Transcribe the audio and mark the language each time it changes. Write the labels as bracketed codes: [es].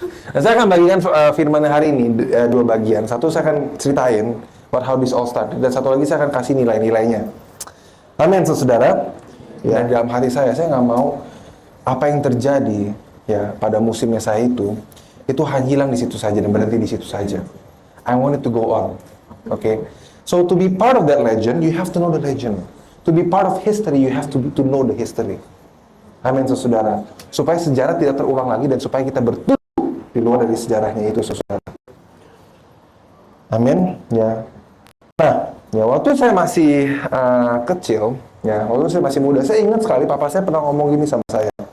[id] Nah, saya akan bagikan firman hari ini 2 bagian. Satu saya akan ceritain [en] how this all started, [id] dan satu lagi saya akan kasih nilai-nilainya. Amin, saudara. Ya, dalam hati saya nggak mau apa yang terjadi ya pada musimnya saya itu hanya hilang di situ saja dan berhenti di situ saja. [en] I want it to go on. Okay. So to be part of that legend, you have to know the legend. To be part of history, you have to know the history. [id] Amin, saudara. Supaya sejarah tidak terulang lagi dan supaya kita bertumbuh di luar dari sejarahnya itu, saudara. Amin. Ya. Nah, ya waktu saya masih kecil, ya waktu saya masih muda, saya ingat sekali papa saya pernah ngomong gini sama saya.